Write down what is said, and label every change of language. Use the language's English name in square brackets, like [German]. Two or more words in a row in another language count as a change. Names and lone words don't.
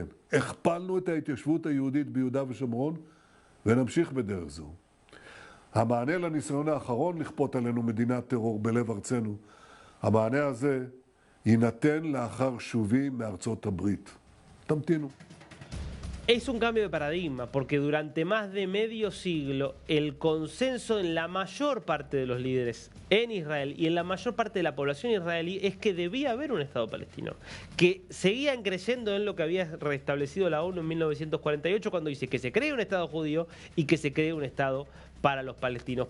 [Hebrew] הכפלנו את ההתיישבות היהודית ביהודה ושומרון ונמשיך בדרך זו. המענה לניסיון האחרון לכפות עלינו מדינת טרור בלב ארצנו, המענה הזה יינתן לאחר שובי מארצות הברית. תמתינו. [Spanish] Es un cambio de paradigma, porque durante más de medio siglo el consenso en la mayor parte de los líderes en Israel y en la mayor parte de la población israelí es que debía haber un Estado palestino, que seguían creyendo en lo que había restablecido la ONU en 1948 cuando dice que se cree un Estado judío y que se cree un Estado para los palestinos.